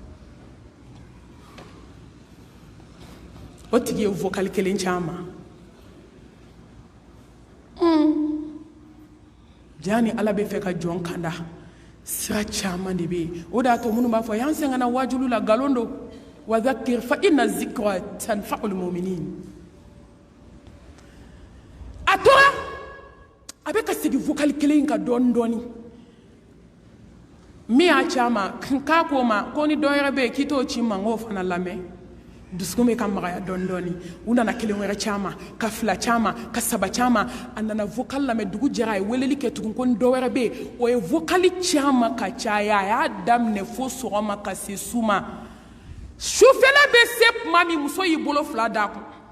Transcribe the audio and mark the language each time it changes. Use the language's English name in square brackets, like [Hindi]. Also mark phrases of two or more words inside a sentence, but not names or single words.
[Bambara] o tigi ye vocal kelen ci a ma jaa ni ala bɛ fɛ ka jɔn kanda sira caman de bɛ yen o de y'a to minnu b'a fɔ y'an sɛgɛnna wajulu la nkalon don [Arabic] وذكر فإن الذكرى تنفع المؤمنين [Bambara] a tora a bɛ ka segin vocal kelen in kan dɔɔni dɔɔni min y'a ci a ma k'a ko ma ko ni dɔ yɛrɛ bɛ yen k'i t'o ci n ma n k'o fana lamɛn dusukun bɛ ka magaya dɔɔni dɔɔni u nana kelen wɛrɛ caman ka fila caman ka saba caman a nana vocal lamɛn dugu jɛra a ye weleli kɛ tugun ko ni dɔ wɛrɛ bɛ yen o ye vocal caman ka caya a y'a daminɛ fo sɔgɔma ka se su ma sufɛla bɛ se tuma min muso y'i bolo fila d'a kun